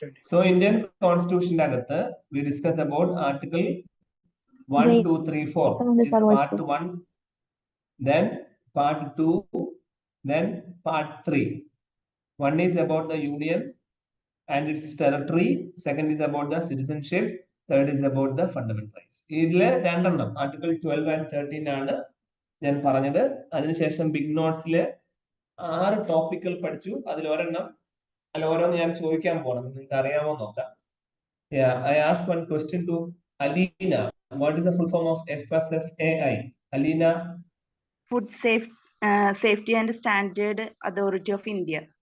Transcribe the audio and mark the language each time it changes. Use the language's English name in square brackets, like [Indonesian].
[English] so Indian [Malayalam] കോൺസ്റ്റിറ്റ്യൂഷന്റെ അകത്ത് [English] We discuss about article 1, 2, 3, 4, which is part 1, then part 2, then part 3. One is about the union and its territory, second is about the citizenship, third is about the fundamental rights. [Malayalam] ഇതിലെ രണ്ടെണ്ണം article 12 and 13 ആണ് ഞാൻ പറഞ്ഞത്. അതിനുശേഷം big നോട്ട്സിലെ 6 ടോപ്പിക്കുകൾ പഠിച്ചു. അതിൽ ഒരെണ്ണം അല്ല ഓരോന്ന് ഞാൻ ചോദിക്കാൻ പോകണം, നിങ്ങൾക്ക് അറിയാമോ നോക്കാം. [English] I ask one question to Alina. What is the full form of FSSAI? Alina? Food Safety and Standard Authority of India.